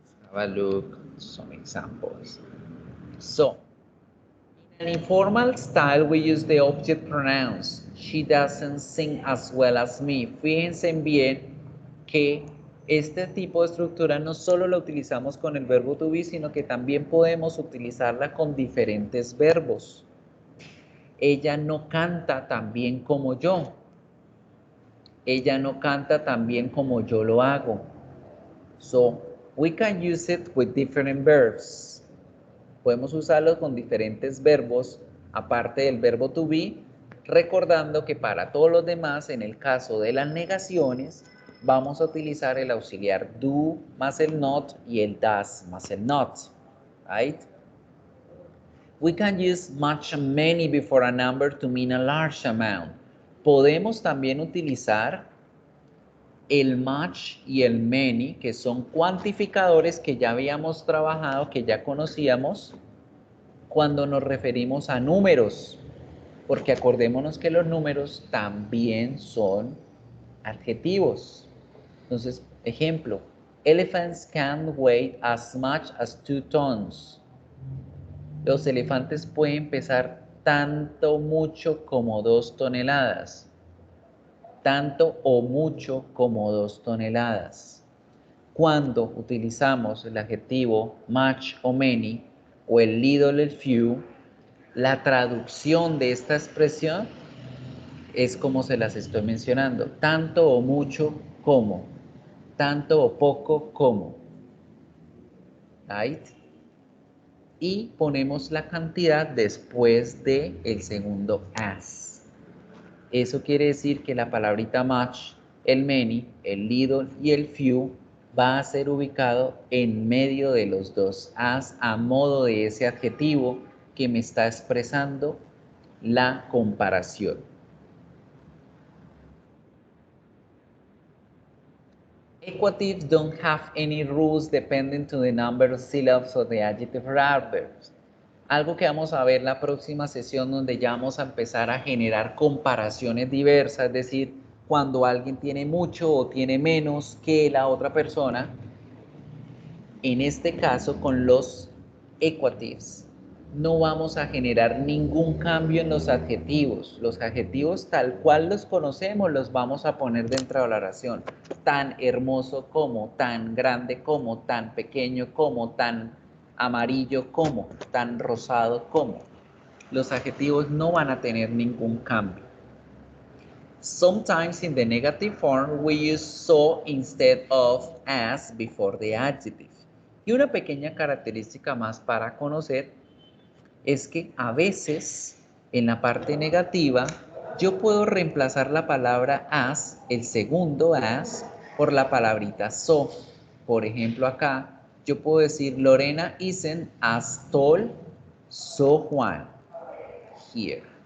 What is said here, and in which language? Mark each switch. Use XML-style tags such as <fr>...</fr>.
<en>Have a look at some examples. So, in an informal style, we use the object pronouns. She doesn't sing as well as me.</en> <es>Fíjense bien que este tipo de estructura no solo la utilizamos con el verbo to be, sino que también podemos utilizarla con diferentes verbos. Ella no canta tan bien como yo. Ella no canta tan bien como yo lo hago.</es> <en>So, we can use it with different verbs.</en> <es>Podemos usarlo con diferentes verbos, aparte del verbo to be, recordando que para todos los demás, en el caso de las negaciones, vamos a utilizar el auxiliar do más el not y el does más el not.</es> <en>Right? We can use much and many before a number to mean a large amount.</en> <es>Podemos también utilizar el much y el many, que son cuantificadores que ya habíamos trabajado, que ya conocíamos, cuando nos referimos a números, porque acordémonos que los números también son adjetivos. Entonces, ejemplo,</es> <en>elephants can weigh as much as 2 tons.</en> <es>Los elefantes pueden pesar tanto, mucho como 2 toneladas. Tanto o mucho como 2 toneladas. Cuando utilizamos el adjetivo much o many, o el little, el few, la traducción de esta expresión es como se las estoy mencionando. Tanto o mucho como. Tanto o poco como.</es> <en>Right?</en> <es>Y ponemos la cantidad después de el segundo as. Eso quiere decir que la palabrita much, el many, el little y el few va a ser ubicado en medio de los dos as a modo de ese adjetivo que me está expresando la comparación.</es> <en>Equatives don't have any rules depending to the number of syllables of the adjective or adverbs.</en> <es>Algo que vamos a ver la próxima sesión donde ya vamos a empezar a generar comparaciones diversas, es decir, cuando alguien tiene mucho o tiene menos que la otra persona, en este caso con los equatives, no vamos a generar ningún cambio en los adjetivos. Los adjetivos tal cual los conocemos los vamos a poner dentro de la oración. Tan hermoso como, tan grande como, tan pequeño como, tan amarillo como, tan rosado como. Los adjetivos no van a tener ningún cambio.</es> <en>Sometimes in the negative form we use so instead of as before the adjective.</en> <es>Y una pequeña característica más para conocer es que a veces en la parte negativa yo puedo reemplazar la palabra as, el segundo as, por la palabrita so. Por ejemplo acá yo puedo decir Lorena</es> <en>isn't as tall, so Juan here.</en>